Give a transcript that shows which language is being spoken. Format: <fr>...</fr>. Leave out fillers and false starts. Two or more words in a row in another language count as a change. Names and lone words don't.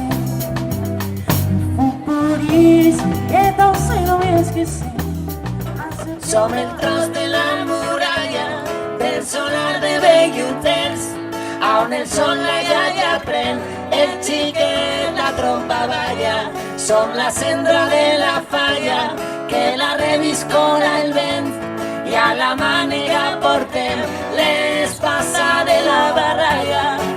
<pt>Foi por isso que tão cedo me esqueci.</pt> <ca>Som el tros de la muralla del solar de Belluters, on el sol la iaia pren el xiquet la trompa balla. Som la cendra de la falla que la reviscola el vent i a la màniga portem l'espasa de la barraga.</ca>